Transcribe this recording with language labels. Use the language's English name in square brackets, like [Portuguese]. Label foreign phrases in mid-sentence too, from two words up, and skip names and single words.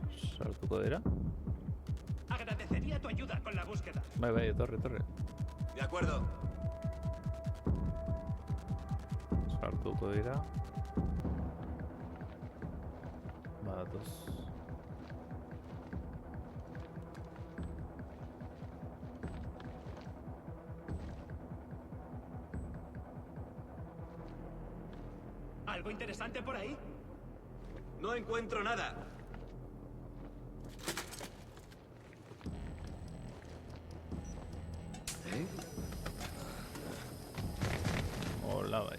[Basque] Sartuko dira? [Spanish] Agradecería tu ayuda con la búsqueda. [Basque] Bai, bai, etorri, etorri. [Spanish] De acuerdo. [Basque] Sartuko dira. Badatoz. [Spanish] ¿Algo interesante por ahí? No encuentro nada. [Basque] Hola, bai.